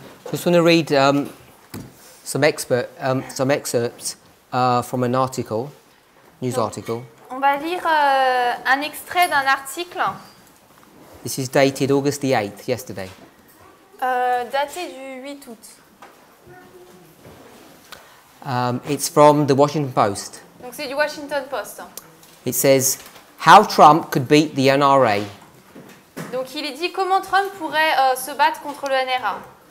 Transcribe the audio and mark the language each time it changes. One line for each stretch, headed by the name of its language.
English: Just want to read some excerpts from an article, news article.
French: On va lire un extrait d'un article
English: This is dated August the 8th, yesterday.
French: daté du 8 août.
English: It's from the Washington Post.
French: Donc c'est du Washington Post.
English: It says, how Trump could beat the NRA.
French: Donc il est dit comment Trump pourrait se battre contre le NRA.